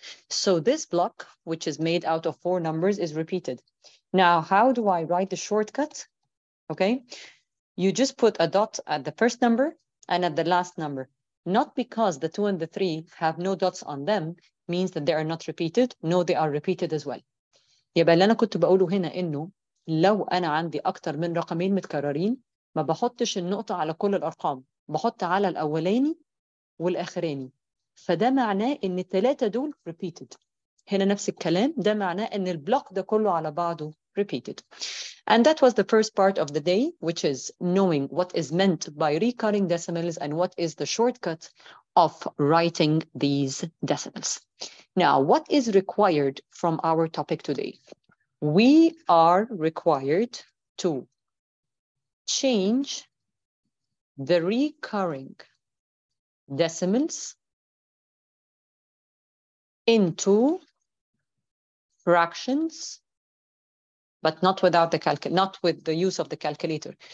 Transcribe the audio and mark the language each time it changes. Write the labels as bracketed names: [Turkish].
[English] So this block, which is made out of 4 numbers, is repeated. Now, how do I write the shortcut? Okay, you just put a dot at the first number and at the last number. Not because the 2 and the 3 have no dots on them, means that they are not repeated. No, they are repeated as well. [Arabic] يبقى اللي أنا كنت بقوله هنا إنه لو أنا عندي أكتر من رقمين متكررين ما بحطش النقطة على كل الأرقام، بحط على الأولاني والآخراني. فده معناه إن الثلاثة دول repeated. هنا نفس الكلام، ده معناه إن البلوك ده كله على بعضه repeated. [English] And that was the first part of the day, which is knowing what is meant by recurring decimals and what is the shortcut of writing these decimals. Now, what is required from our topic today? We are required to change the recurring decimals into fractions, but not without the not with the use of the calculator.